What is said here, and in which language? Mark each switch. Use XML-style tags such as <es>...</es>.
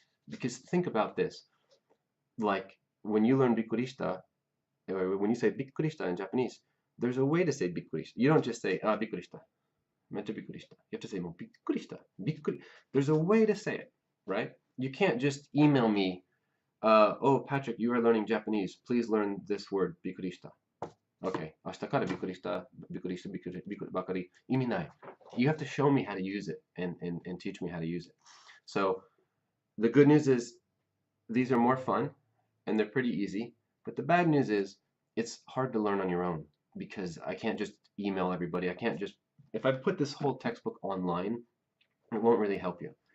<en>Because think about this. Like, when you learn bikurishita, when you say bikurishita in Japanese, there's a way to say bikurishita. You don't just say, bikurishita. Metta bikurishita. You have to say, bikurishita. Bikuri. There's a way to say it, right? You can't just email me, oh, Patrick, you are learning Japanese. Please learn this word, bikurishita. Okay.</en> <ja>明日からビクリした、ビクリした、ビクリ、ビクリばかり。意味ない。</ja> <en>you have to show me how to use it and teach me how to use it. So the good news is these are more fun and they're pretty easy. But the bad news is it's hard to learn on your own because I can't just email everybody. I can't just, if I put this whole textbook online, it won't really help you.</en>